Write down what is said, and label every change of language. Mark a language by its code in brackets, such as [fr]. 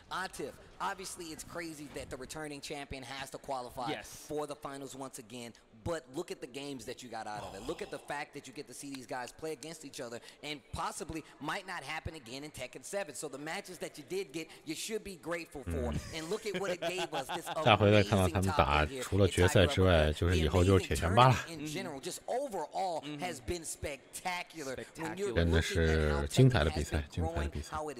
[en] Atif, obviously it's crazy that the returning champion has to qualify for the finals once again, but look at the games that you got out of it. Look at the fact that you get to see these guys play against each other, and possibly might not happen again in Tekken 7. So the matches that you did get, you should be grateful for, and look at what it gave us. [zh] This 下回再看到他们打，除了决赛之外，就是以后就是铁拳8了。 [en] Overall has been spectacular. [zh] 真的是精彩的比赛，精彩的比赛。